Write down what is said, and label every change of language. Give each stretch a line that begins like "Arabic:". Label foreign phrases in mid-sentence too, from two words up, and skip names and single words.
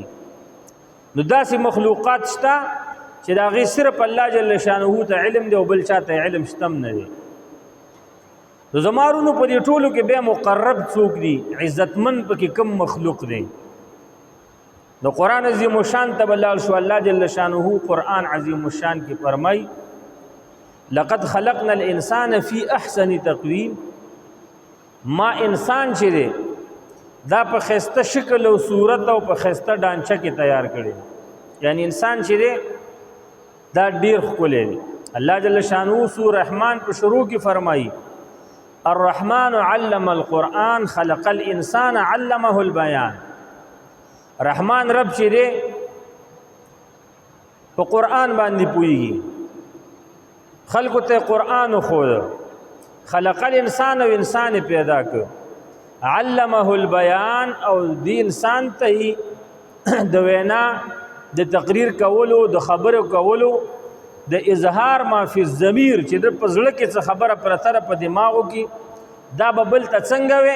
Pashto: نو داسې مخلوقات شته چې د هغې صرف الله جل شانه ته علم دی او بل چا ته علم شته هم نه دی. نو زمارونو په دې ټولو کې بیا مقرب څوک دي، عزتمن پکې کم مخلوق دی. د قرآن عظیم الشان ته بلال شو، الله جل شانه قرآن عظیم الشان کې فرمای
Arabic: لقد خلقنا الانسان فی احسن تقویم،
Pashto: ما انسان چې دی دا په ښایسته شکل او صورت او په ښایسته ډانچه کې تیار کړی، یعنی انسان چې دی دا ډیر ښکلی دی. الله جل شانه سورة رحمان په شروع کې فرمایي
Arabic: الرحمن علم القرآن خلق الانسان علمه البیان.
Pashto: رحمان رب چې دی په قرآن باندې پوهیږي، خلقو ته قرآن وښود،
Arabic: خلق الانسان
Pashto: او انسان پیدا کړ،
Arabic: علمه البیان
Pashto: او دی انسان ته د وینا د تقریر کولو، د خبرو کولو، د اظهار
Arabic: ما فی الضمیر
Pashto: چې د په زړه کې څه خبره پرته ده په دماغو کې، دا به بل ته څنګه وی.